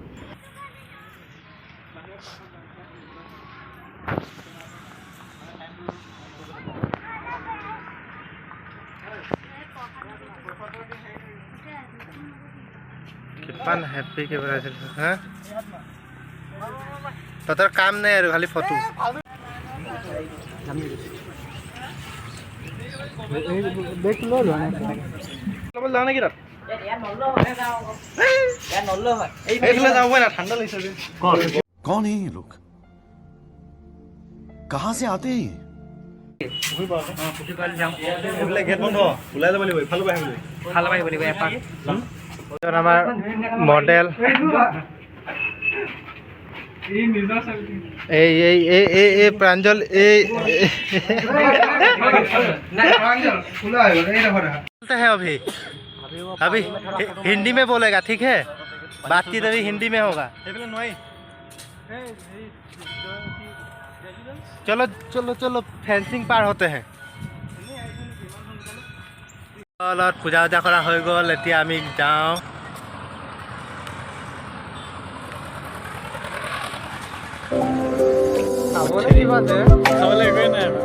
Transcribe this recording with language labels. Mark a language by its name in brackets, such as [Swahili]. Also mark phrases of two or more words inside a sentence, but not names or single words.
[Assamese] কিমান হেপ্পীকে বনাইছিল হা, তহঁতৰ কাম নাই আৰু খালি ফটো। [Hindi] कौन है ये लोग, कहाँ से आते हैं? [Assamese] আমাৰ মডেল এই প্ৰাঞ্জল, [Hindi] है अभी अभी हिंदी में बोलेगा, ठीक है, बातचीत अभी हिंदी में होगा। चलो चलो चलो फेंसिंग पार होते हैं। [Assamese] পূজা উজা কৰা হৈ গ'ল, এতিয়া আমি যাওঁ। চাবলৈ একোৱেই নাই।